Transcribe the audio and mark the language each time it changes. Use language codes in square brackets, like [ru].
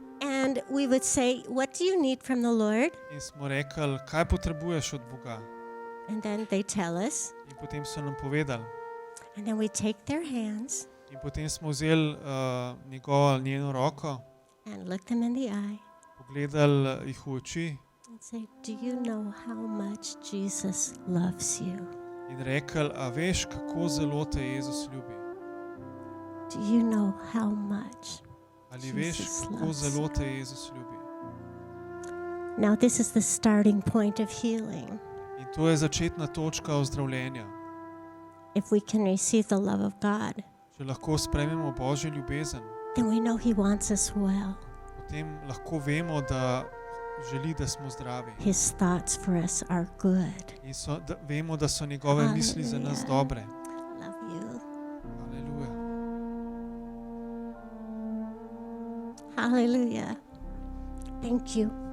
[en] and we would say, what do you need from the Lord? [sl] in smo rekli, kaj potrebuješ od Boga. [en] And then they tell us, [sl] In potem so nam povedali. [en] and then we take their hands [sl] In potem smo vzeli njeno roko, [en] and look them in the eye [sl] pogledali jih v oči [en] and say, do you know how much Jesus loves you? [sl] in rekli, a veš, kako zelo te Jezus ljubi? [en] Do you know how much? [sl] Ali veš, [en] Jesus [sl] kako [en] loves. [sl] zelo te Jezus ljubi? [en] Now, this is the starting point of healing. [sl] In to je začetna točka ozdravljenja. [en] If we can receive the love of God, [sl] Če lahko sprejmemo Božjo ljubezen, [en] then we know He wants us well. [sl] potem lahko vemo, da želi, da smo zdravi. [en] His thoughts for us are good. [sl] In vemo, da so njegove misli za nas dobre. [en] Love you. [sl] Aleluja. [en] Hallelujah. Thank you.